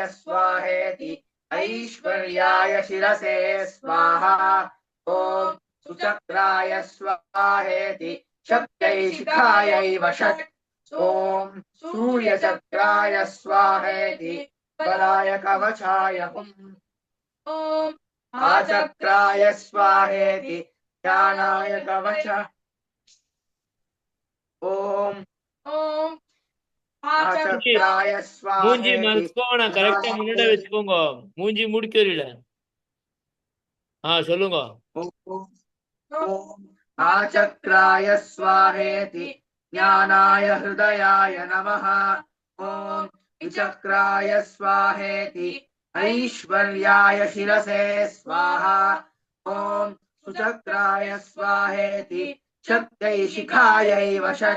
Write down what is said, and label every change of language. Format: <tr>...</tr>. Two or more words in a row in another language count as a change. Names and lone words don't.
<sa>स्वाहेति ऐश्वर्याय शिरसे स्वाहा ॐ सुचक्राय स्वाहेति शक्त्यै शिखायै वषट् ॐ सूर्यचक्राय स्वाहेति बलाय कवचाय हुम् ॐ आचक्राय स्वाहेति ज्ञानाय कवच ॐ आचक्राय</sa> <ta>மூஞ்சி</ta> <sa>स्वाहेति</sa> <ta>மறைச்சுக்கோங்க கரெக்டா முன்னாடி வச்சுக்கோங்க மூஞ்சி முடிக்கல சொல்லுங்க.</ta> <sa>ॐ आचक्राय स्वाहेति ज्ञानाय हृदयाय नमः। ॐ विचक्राय स्वाहेति ऐश्वर्याय शिरसे स्वाहा। ॐ सुचक्राय स्वाहेति शक्त्यै शिखायै वषट्।</sa>